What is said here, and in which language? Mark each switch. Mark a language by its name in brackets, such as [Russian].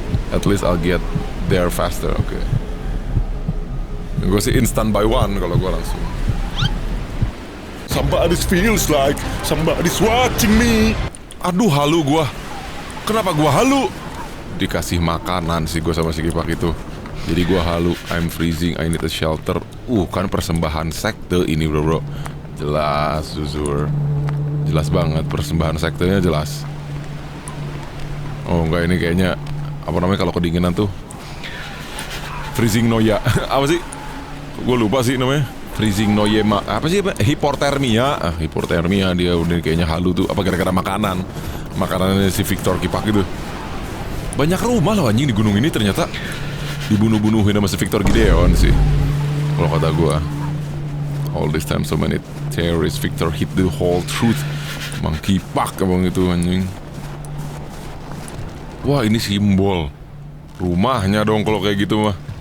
[English] At least I'll get there faster. [Indonesian] Oke. Gua sih [English] instant buy one [Indonesian] kalau gua langsung. [English] Somebody feels like somebody's watching me. [Indonesian] Aduh halu gua. Kenapa gua halu? Dikasih makanan sih gua sama si Kipak itu. Jadi gua halu, [English] I'm freezing, I need a shelter. [Indonesian] Kan persembahan sekte ini bro. Jelas, jujur. Jelas banget, persembahan sektenya jelas. Oh enggak, ini kayaknya apa namanya kalau kedinginan tuh? Freezing noya. Apa sih? Gue lupa sih namanya. Freezing noyema. Apa sih? Hipotermia. Hipotermia dia udah kayaknya halu tuh. Apa gara-gara makanan? Makanannya si Victor Kipak itu. Banyak rumah loh anjing di gunung ini ternyata. Dibunuh-bunuhin sama si Victor Gideon sih. Kalau kata gue. [English] All this time so many terrorists. Victor hit the whole truth. [Indonesian] Emang Kipak emang itu anjing. Wah ini simbol rumahnya dong kalau kayak gitu mah.